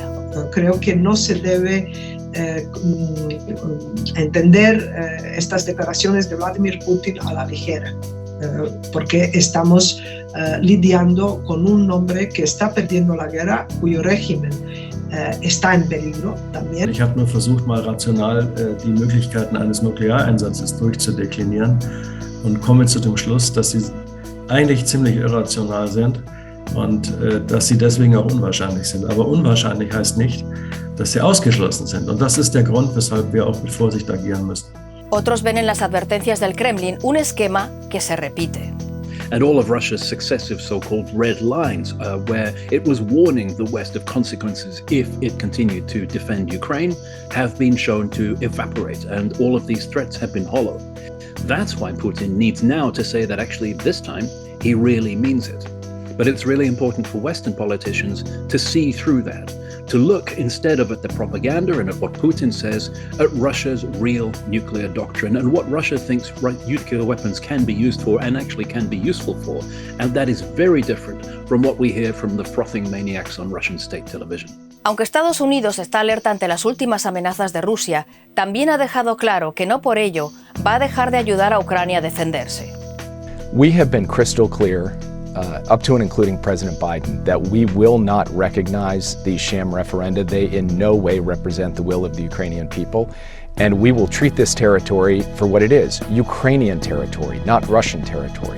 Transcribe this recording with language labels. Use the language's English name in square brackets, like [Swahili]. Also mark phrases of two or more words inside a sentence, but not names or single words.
[Spanish] Creo que no se debe entender estas declaraciones de Vladimir Putin a la ligera, porque estamos lidiando con un hombre que está perdiendo la guerra, cuyo régimen está en peligro también. [German] Ich habe nur versucht, mal rational die Möglichkeiten eines Nukleareinsatzes durchzudeklinieren und komme zu dem Schluss, dass sie eigentlich ziemlich irrational sind und dass sie deswegen auch unwahrscheinlich sind. Aber unwahrscheinlich heißt nicht, dass sie ausgeschlossen sind. Und das ist der Grund, weshalb wir auch mit Vorsicht agieren müssen. [Spanish] Otros ven en las advertencias del Kremlin un esquema que se repite. [English] And all of Russia's successive so-called red lines, where it was warning the West of consequences if it continued to defend Ukraine, have been shown to evaporate, and all of these threats have been hollow. That's why Putin needs now to say that actually this time he really means it. But it's really important for Western politicians to see through that, to look instead of at the propaganda and at what Putin says, at Russia's real nuclear doctrine and what Russia thinks nuclear weapons can be used for and actually can be useful for. And that is very different from what we hear from the frothing maniacs on Russian state television. [Spanish] Aunque Estados Unidos está alerta ante las últimas amenazas de Rusia, también ha dejado claro que no por ello va a dejar de ayudar a Ucrania a defenderse. [English] We have been crystal clear, up to and including President Biden, that we will not recognize these sham referenda. They in no way represent the will of the Ukrainian people. And we will treat this territory for what it is, Ukrainian territory, not Russian territory.